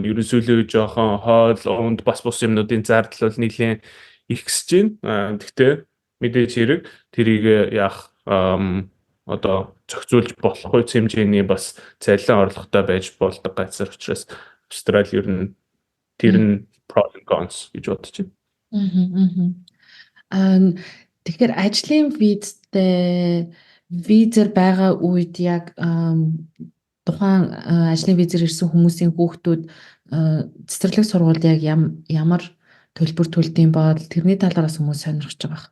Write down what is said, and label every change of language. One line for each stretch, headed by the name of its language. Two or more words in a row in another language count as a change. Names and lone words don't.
Mongolian: Ерөнхийдөө жоохон хоол, унд бас бус юмнуудын зардал бол нэлээд ихсэж байна. Гэхдээ мэдээж хэрэг тэрийг яах одоо зохицуулж болох үс хэмжээний бас цалин орлоготой байж болдог газар учраас Австрали ер нь тэр нь
English: pros and cons
Mongolian: гэж бодож байна. Тэгэхээр ажлын визээр байгаа үед яг тухайн ажлын визээр ирсэн хүмүүсийн хүүхдүүд цэцэрлэг сургуульд яг ямар төлбөр төлдөйм бол тэрний талаараас хүмүүс сонирхож байгаа.